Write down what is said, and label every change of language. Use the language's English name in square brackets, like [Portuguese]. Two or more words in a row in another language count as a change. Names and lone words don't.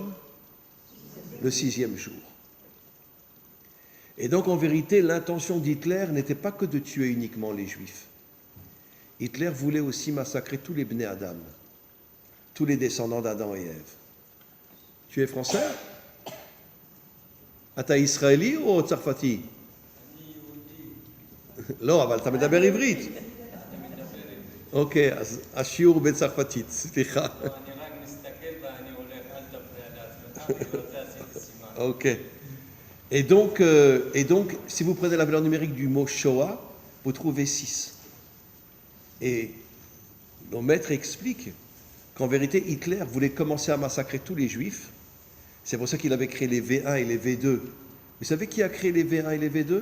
[French] Le 6e jour. Et donc, en vérité, l'intention d'Hitler n'était pas que de tuer uniquement les Juifs. Hitler voulait aussi massacrer tous les [Hebrew] בני אדם, [French] tous les descendants d'Adam et Ève. Tu es français? [Hebrew] אתה ישראלי או צרפתי? לא, אבל אתה מדבר עברית. אוקיי, אז השיעור בצרפתית, סליחה. אני רק מסתכל ואני הולך, אל תפריע לעצמך, אני רוצה עשיתי סימן. [French] Ok. Et donc, si vous prenez la valeur numérique du mot Shoah, vous trouvez 6. Et nos maîtres expliquent qu'en vérité, Hitler voulait commencer à massacrer tous les Juifs. C'est pour ça qu'il avait créé les V1 et les V2. Vous savez qui a créé les V1 et les V2?